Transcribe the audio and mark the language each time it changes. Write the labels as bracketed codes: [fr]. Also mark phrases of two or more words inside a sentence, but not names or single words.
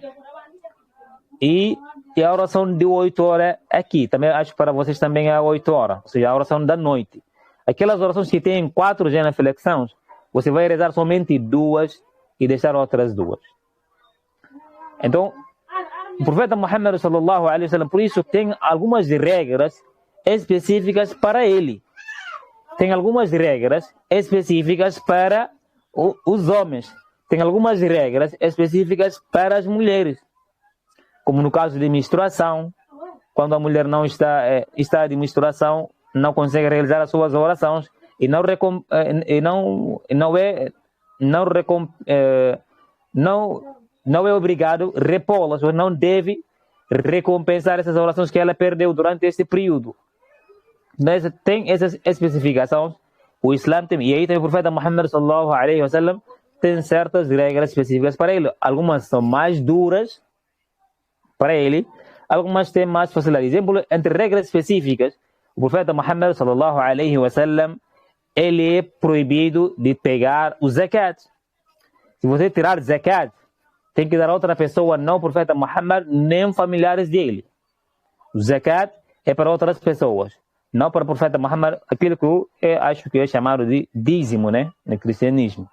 [pt] E a oração de 8 horas aqui, também acho que para vocês também é 8 horas, ou seja, a oração da noite. Aquelas orações que têm 4 genuflexões, você vai rezar somente 2 e deixar outras 2. Então, o profeta Muhammad [ar] صلى الله عليه وسلم, [pt] por isso tem algumas regras específicas para ele. Tem algumas regras específicas para os homens. Tem algumas regras específicas para as mulheres. Como no caso de menstruação, quando a mulher não está de menstruação, não consegue realizar as suas orações e não é obrigado a repô-las, ou não deve recompensar essas orações que ela perdeu durante esse período. Mas tem essas especificações, o Islã tem, e aí tem o profeta Muhammad [ar] صلى الله عليه وسلم, [pt] tem certas regras específicas para ele. Algumas são mais duras para ele, algumas têm mais facilidade. Exemplo, entre regras específicas, o profeta Muhammad [ar] صلى الله عليه وسلم, [pt] ele é proibido de pegar o zakat. Se você tirar zakat, tem que dar a outra pessoa, não o profeta Muhammad, nem familiares dele. O zakat é para outras pessoas, não para o profeta Muhammad, aquilo que eu acho que é chamado de dízimo, né, no cristianismo.